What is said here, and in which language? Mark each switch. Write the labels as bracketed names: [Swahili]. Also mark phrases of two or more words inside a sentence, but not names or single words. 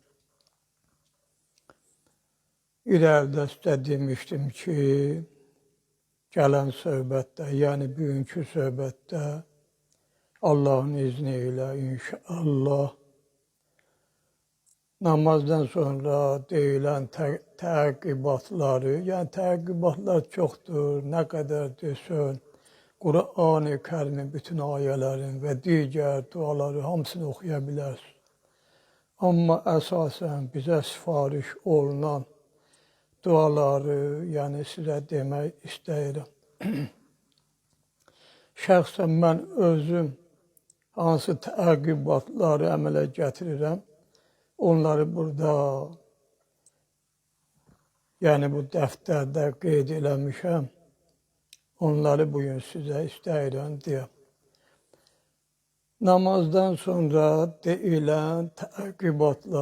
[Turkish] İleride size demiştim ki gelen söhbette yani bugünkü söhbette Allah'ın izniyle inşallah namazdan sonra [Azerbaijani] deyilen təqibatları, yani təqibatlar çoxdur, [Turkish] ne kadar desin, Kur'an-ı Kerim'in bütün ayelerin ve diğer duaları hamısını okuyabilirsiniz. Ama esasen bize sifariş olunan duaları yani size demek isterim. [Azerbaijani] Şəxsən ben özüm hansı təqibatları əmələ gətirirəm, onları burada yani bu dəftərdə qeyd eləmişəm. Onları bugün sizə istəyirəm deyəm. Namazdan sonra deyilən təqibatlar.